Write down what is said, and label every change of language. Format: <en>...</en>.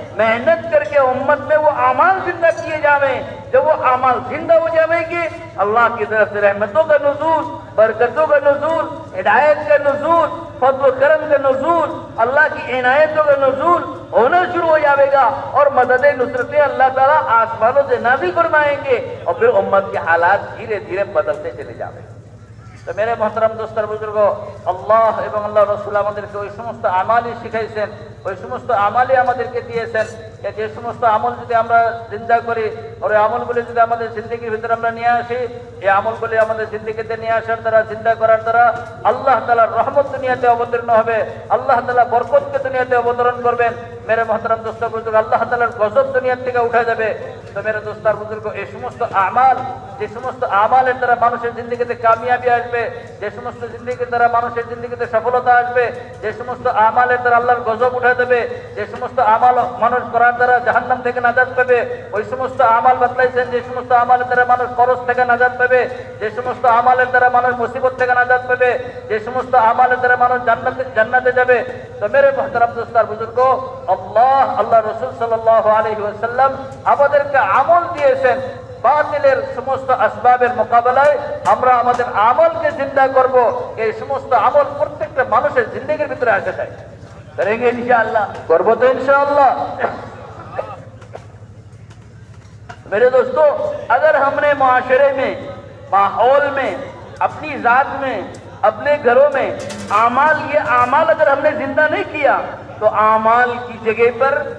<hi>मेहनत करके उम्मत में वो आमाल जिंदा किए जावे। जब वो आमाल जिंदा हो जाएंगे, अल्लाह की तरफ से रहमतों का नुज़ूल, बरकतों का नुज़ूल, हिदायत का नुज़ूल, फज़्ल व करम का नुज़ूल, अल्लाह की इनायतों का नुज़ूल होना शुरू हो जाएगा, और मदद नुसरतें अल्लाह ताला आसमानों से नाज़िल फरमाएंगे, और फिर उम्मत के हालात धीरे धीरे बदलते चले जाएंगे।</hi> <bn>तो मेरे मोहतरम दोस्तर बुजुर्ग, अल्लाह एवं अल्लाह रसूल আমাদেরকে ওই সমস্ত আমালই শিখাইছেন, ওই সমস্ত আমালই আমাদেরকে দিয়েছেন যে সমস্ত আমল যদি আমরা জিন্দা করি, আর এই আমলগুলি যদি আমাদের জিন্দেগির ভিতরে আমরা নিয়ে আসি, এই আমলগুলি আমাদের জিন্দেগিতে নিয়ে আসার দ্বারা, চিন্তা করার দ্বারা আল্লাহ তাআলার রহমত দুনিয়াতে অবতীর্ণ হবে, আল্লাহ তাআলা বরকতকে দুনিয়াতে অবতরণ করবেন। मेरे मोहतरम दोस्तों बुजुर्ग, अल्लाह ताआलार गजब दुनिया থেকে উঠে যাবে। তো मेरे दोस्तार बुजुर्ग, এই সমস্ত আমাল, যে সমস্ত আমালের দ্বারা মানুষের জিন্দেগিতে কামিয়াবি আসবে, যে সমস্ত জিন্দেগির দ্বারা মানুষের জিন্দেগিতে সফলতা আসবে, যে সমস্ত আমালের দ্বারা আল্লাহর গজব উঠে দেবে, যে সমস্ত আমাল মানুষ করার দ্বারা জাহান্নাম থেকে নাজাত পাবে, ওই সমস্ত আমাল বাতলাইছেন যে সমস্ত আমালের দ্বারা মানুষ খরচ থেকে নাজাত পাবে, যে সমস্ত আমালের দ্বারা মানুষ মুসিবত থেকে নাজাত পাবে, যে সমস্ত আমালের দ্বারা মানুষ জান্নাতে যাবে। তো मेरे मोहतरम दोस्तार बुजुर्ग, আল্লাহ রসুল সাল্লাল্লাহু আলাইহি ওয়াসাল্লাম আমাদেরকে আমল দিয়েছেন। বাতিলের সমস্ত আসবাবের মোকাবেলায় আমরা আমাদের আমলকে জিন্দা করব। এই সমস্ত আমল প্রত্যেকটা মানুষের জিন্দেগির ভিতরে আসে যায়।</bn> <hi>करेंगे इंशाअल्लाह,</hi> <bn>করব তো</bn> <hi>इंशाअल्लाह। मेरे दोस्तों, अगर हमने मुआशरे में, माहौल में, अपनी जात में, अपने घरों में ये आमाल अगर हमने जिंदा नहीं किया, तो आमाल की जगह पर</hi>